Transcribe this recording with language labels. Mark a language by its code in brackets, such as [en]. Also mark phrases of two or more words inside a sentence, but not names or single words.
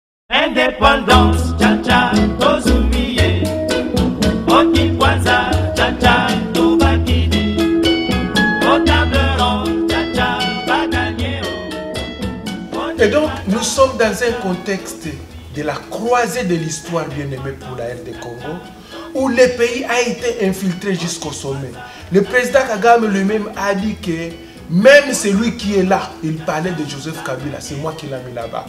[ln] Indépendance, tcha-tcha, tozumiye. Oti kwanza, tcha-tcha, tobakidi. [fr] Au table ronde, [ln] tcha-tcha, bagagnéo. [fr] Et donc, nous sommes dans un contexte de la croisée de l'histoire bien-aimée pour la RD Congo, où le pays a été infiltré jusqu'au sommet. Le président Kagame lui-même a dit que même celui qui est là, il parlait de Joseph Kabila, c'est moi qui l'ai mis là-bas.